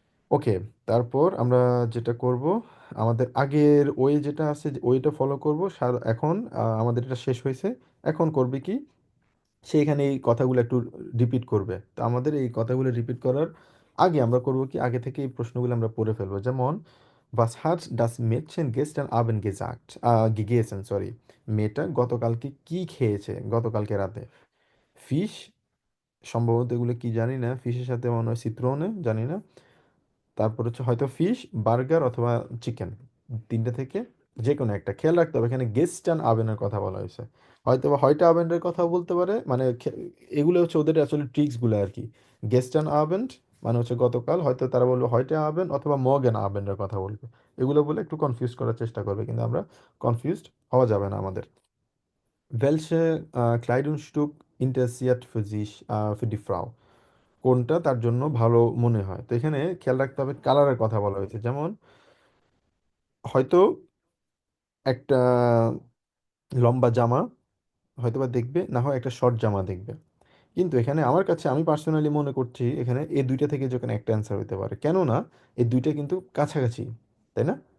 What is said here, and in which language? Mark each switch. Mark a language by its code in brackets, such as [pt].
[bn] ওকে, তারপর আমরা যেটা করব, আমাদের আগের ওয়ে যেটা আছে ওইটা ফলো করব। এখন আমাদের এটা শেষ হয়েছে। এখন করবে কি, সে এখানে এই কথাগুলো একটু রিপিট করবে। তো আমাদের এই কথাগুলো রিপিট করার আগে আমরা করব কি, আগে থেকে এই প্রশ্নগুলো আমরা পড়ে ফেলবো। যেমন [de] Was hat das Mädchen gestern Abend gesagt? [bn] Gegessen, sorry. মেয়েটা গতকালকে কি খেয়েছে, গতকালকে রাতে? ফিশ, সম্ভবত এগুলো কি জানি না, ফিশের সাথে মনে হয় সিত্রোনে, জানি না। তারপর হচ্ছে হয়তো ফিশ, বার্গার অথবা চিকেন, তিনটে থেকে যে কোনো একটা খেয়াল রাখতে হবে এখানে গেস্টার্ন আবেনের কথা বলা হয়েছে, হয়তো বা হয়টা আবেনের কথা বলতে পারে, মানে এগুলো হচ্ছে ওদের আসলে ট্রিক্সগুলো আর কি। গেস্টার্ন আবেন্ট মানে হচ্ছে গতকাল, হয়তো তারা বলবে হয়টা আবেন অথবা মর্গেন আবেনের কথা বলবে, এগুলো বলে একটু কনফিউজ করার চেষ্টা করবে, কিন্তু আমরা কনফিউজড হওয়া যাবে না আমাদের। [de] Welche Kleidungsstück interessiert für die Frau? [bn] কোনটা তার জন্য ভালো মনে হয়? তো এখানে খেয়াল রাখতে হবে কালারের কথা বলা হয়েছে, যেমন হয়তো একটা লম্বা জামা হয়তোবা দেখবে, না হয় একটা শর্ট জামা দেখবে। কিন্তু এখানে আমার কাছে, আমি পার্সোনালি মনে করছি এখানে এই দুইটা থেকে যে কোনো একটা অ্যান্সার হতে পারে, কেননা এই দুইটা কিন্তু কাছাকাছি, তাই না?